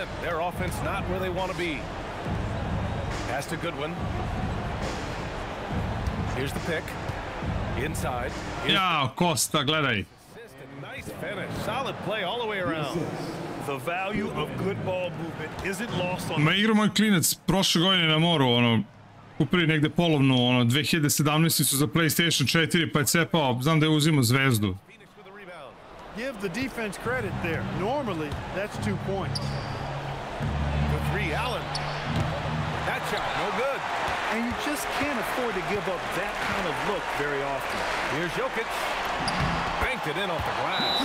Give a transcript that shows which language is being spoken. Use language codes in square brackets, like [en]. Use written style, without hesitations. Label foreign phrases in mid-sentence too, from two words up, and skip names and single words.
[en] Their offense not where they want to be. Pass to Goodwin. Here's the pick. Inside. [sr] Jao, Costa, gledaj. [en] Nice finish. Solid play all the way around. The value of good ball movement isn't lost on... [sr] Ma igra moj klinac prošle godine na moru, ono, kupili negde polovnu, ono, 2017 su za PlayStation 4 pa je cepao, znam da je uzimao zvezdu. [en] Give the defense credit there. Normally, that's 2 points. For 3, Allen. That shot, no good. And you just can't afford to give up that kind of look very often. Here's Jokic. Banked it in off the glass.